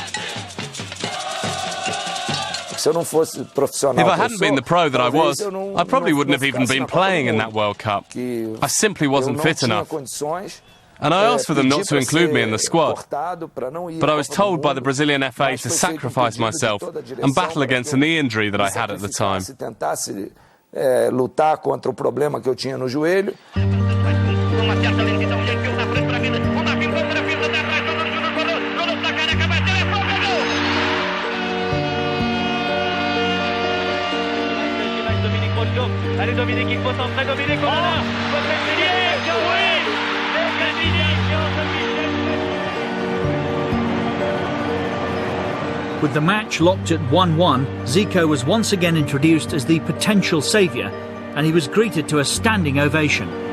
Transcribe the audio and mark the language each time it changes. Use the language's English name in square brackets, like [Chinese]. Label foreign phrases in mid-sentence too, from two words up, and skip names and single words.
[English] If I hadn't been the pro that I was, I probably wouldn't have even been playing in that World Cup. I simply wasn't fit enough. And I asked for them not to include me in the squad. But I was told by the Brazilian FA to sacrifice myself and battle against a knee injury that I had at the time. [Portuguese] Lutar contra o problema que eu tinha no joelho. [French] Allez Dominique, il faut centrer Dominique, oh là là, [English] With the match locked at 1-1, Zico was once again introduced as the potential saviour, and he was greeted to a standing ovation.